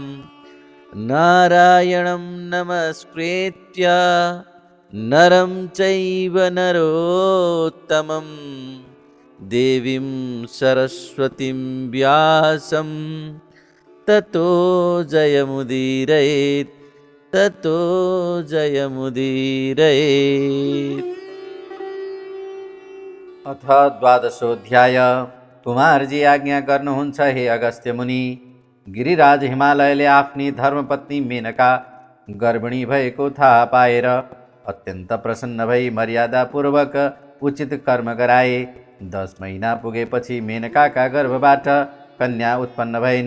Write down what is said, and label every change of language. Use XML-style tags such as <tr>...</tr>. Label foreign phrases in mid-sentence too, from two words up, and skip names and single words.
<sa>नारायणं नमस्कृत्य नरं चैव नरोत्तमं देवीं सरस्वतीं व्यासं ततो जयमुदीरयेत्, ततो जयमुदीरयेत्। अथ द्वादशोऽध्याय।</sa> <ne>कुमारजी आज्ञा गर्नुहुन्छ हे अगस्त्य मुनि। गिरिराज हिमालयले आफ्नी धर्मपत्नी मेनका गर्भिणी भएको थाहा पाएर अत्यन्त प्रसन्न भई मर्यादापूर्वक उचित कर्म गराए। 10 महिना पुगेपछि मेनकाका गर्भबाट कन्या उत्पन्न भइन्।</ne>